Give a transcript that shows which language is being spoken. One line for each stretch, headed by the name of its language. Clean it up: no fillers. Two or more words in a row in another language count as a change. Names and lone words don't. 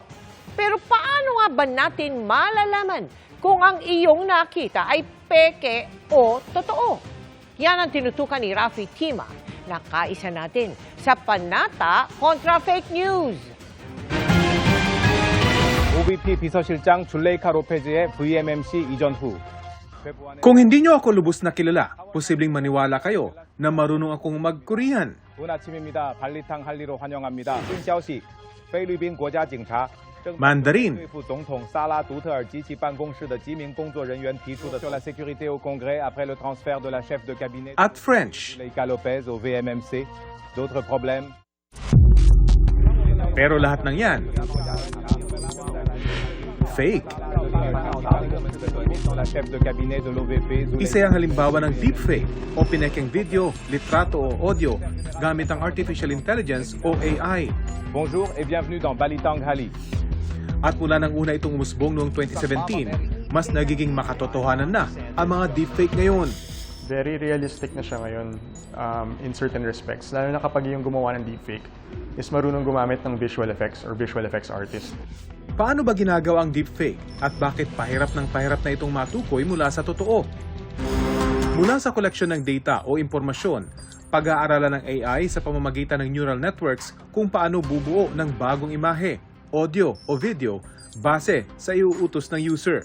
Filipino: Pero paano nga ba natin malalaman kung ang iyong nakita ay peke o totoo? Yan ang tinutukan ni Rafi Tima na kaisa natin sa Panata kontra Fake News.
Korean: OVP 비서실장 줄레이카 로페즈의 VMMC 이전 후
Filipino: Kung hindi nyo ako lubos na kilala, posibleng maniwala kayo na marunong akong mag-Korean.
Korean: 좋은 아침입니다. 발리탕 할리로 환영합니다.
Chinese: 新消息菲律宾国家警察
Filipino: Mandarin,
Chinese: 对付总统萨拉独特尔及其办公室的几名工作人员提出的
French: sur la sécurité au Congrès après le transfert de la chef de cabinet
Filipino: at French.
French: Leica Lopez au VMMC. D'autres problèmes?
Filipino: Pero lahat ng yan, fake.
French: La chef de cabinet de l'OVP.
Filipino: Isa ang halimbawa ng deepfake o pinekeng video, litrato o audio gamit ang
English: Artificial Intelligence
Filipino: o AI.
French: Bonjour et bienvenue dans Balitang Hali.
Filipino: At mula nang una itong umusbong noong 2017, mas nagiging makatotohanan na ang mga deepfake ngayon.
English: Very realistic
Filipino: na siya ngayon
English: in certain respects.
Filipino: Lalo na kapag yung gumawa ng deepfake is marunong gumamit ng
English: visual effects
Filipino: or
English: visual effects artist.
Filipino: Paano ba ginagawa ang deepfake at bakit pahirap na itong matukoy mula sa totoo? Mula sa koleksyon ng data o impormasyon, pag-aaralan ng AI sa pamamagitan ng
English: neural networks
Filipino: kung paano bubuo ng bagong imahe, audio o video base sa iuutos ng user.